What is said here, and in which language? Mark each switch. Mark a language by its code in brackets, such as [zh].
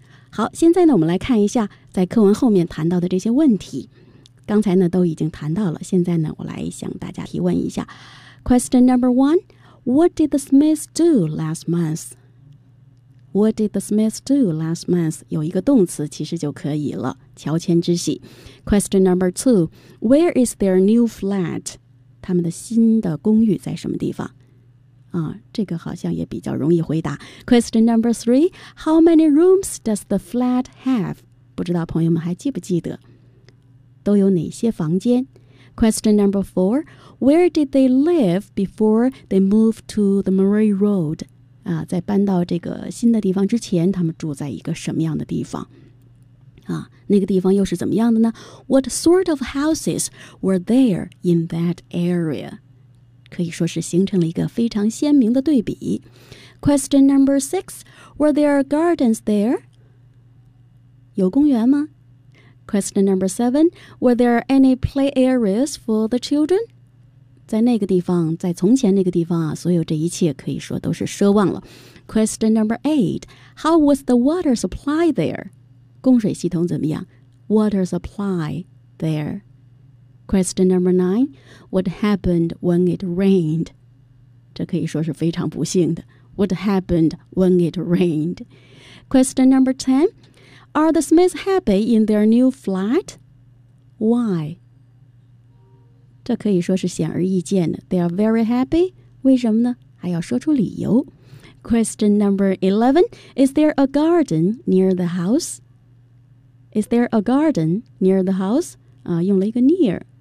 [zh] 好现在呢我们来看一下在课文后面谈到的这些问题刚才呢都已经谈到了现在呢我来向大家提问一下 [en] Question number oneWhat did the Smiths do last month? What did the Smiths do last month? [zh] 有一个动词其实就可以了，乔迁之喜。 [en] Question number two, where is their new flat? [zh] 他们的新的公寓在什么地方？这个好像也比较容易回答。 [en] Question number three, how many rooms does the flat have? [zh] 不知道朋友们还记不记得，都有哪些房间？ [en] Question number four, where did they live before they moved to the Murray Road? [zh] 在搬到这个新的地方之前，他们住在一个什么样的地方？那个地方又是怎么样的呢？ [en] What sort of houses were there in that area? [zh] 可以说是形成了一个非常鲜明的对比。 [en] Question number six, were there gardens there? [zh] 有公园吗？ [en] Question number seven, were there any play areas for the children? [zh] 在那个地方，在从前那个地方啊，所有这一切可以说都是奢望了。 [en] Question number eight, how was the water supply there? [zh] 供水系统怎么样 ？ [en] Water supply there. Question number nine, what happened when it rained? [zh] 这可以说是非常不幸的。 [en] What happened when it rained? Question number ten,Are the Smiths happy in their new flat? Why? [zh] 这可以说是显而易见的。 [en] They are very happy. [zh] 为什么呢？还要说出理由。 [en] Question number 11. Is there a garden near the house? Is there a garden near the house? [zh] 用了一个 [en] near.